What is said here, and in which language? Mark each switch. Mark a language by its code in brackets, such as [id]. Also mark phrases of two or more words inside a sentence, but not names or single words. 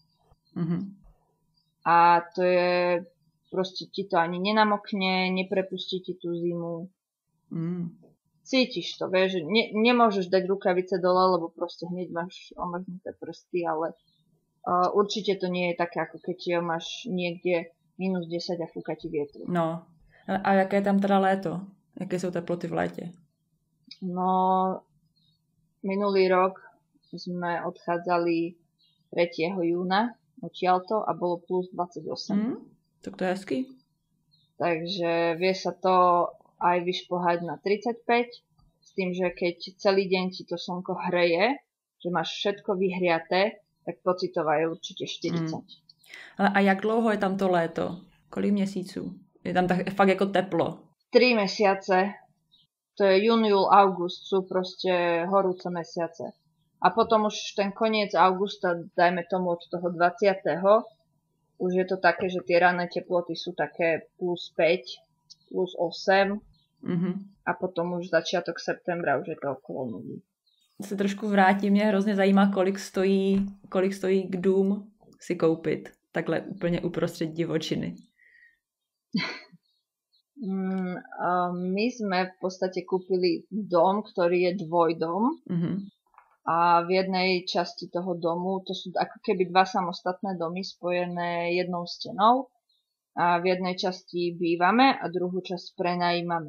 [sk] A to je proste ti to ani nenamokne, neprepustí ti tú zimu. Cítiš to, vieš, že nemôžeš dať rukavice dole, lebo proste hneď máš omrznuté prsty, ale určite to nie je také, ako keď máš niekde -10 a fúka ti vietru. [cs] No, a jaké je tam teda léto? Jaké jsou teploty v létě? [sk] No, Minulý rok sme odchádzali 3. júna odtiaľto a bolo plus 28. [cs] Tak to je hezký. [sk] Takže vie sa to aj vyšplhať na 35, s tým, že keď celý deň ti to slnko hreje, že máš všetko vyhriaté, tak pocitová je určite 40. [cs] A jak dlouho je tam to léto? Kolik měsíců? Je tam tak fakt jako teplo? [sk] 3 mesiace. To je jún, júl, august, sú proste horúce mesiace. A potom už ten koniec augusta, dajme tomu od toho 20. už je to také, že tie ranné teploty sú také plus 5, plus 8 a potom už začiatok septembra už je to okolo 0. [cs] Se trošku vrátím, mě hrozně zajímá, kolik stojí k dům si koupit. Takhle úplně uprostřed divočiny. [sk] My sme v podstate kúpili dom, ktorý je dvojdom a v jednej časti toho domu, to sú ako keby 2 samostatné domy spojené jednou stenou a v jednej časti bývame a druhú časť prenajímame.